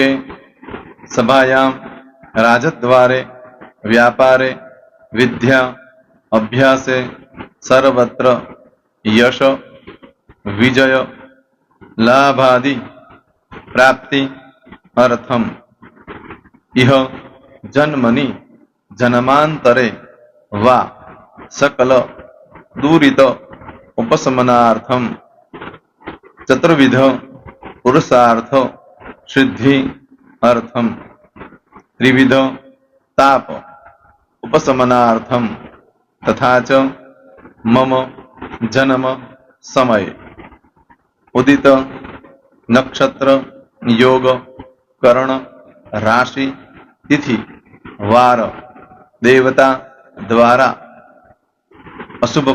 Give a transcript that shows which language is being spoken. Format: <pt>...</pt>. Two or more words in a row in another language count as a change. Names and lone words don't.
<sa>સભાયામ રાજદ્વારે વ્યાપારે વિદ્યા અભ્યાસે સર્વત્ર યશ વિજય લાભાદિ પ્રાપ્તિ અર્થમ ઇહ જન્મની જન્માંતરે વા सकल दूरित उपशमनार्थम चतुर्विध पुरुषार्थ सिद्धि अर्थम त्रिविध ताप उपशमनार्थम तथा च मम जन्म समय उदित नक्षत्र योग करण राशि तिथि वार देवता द्वारा अशुभ</sa>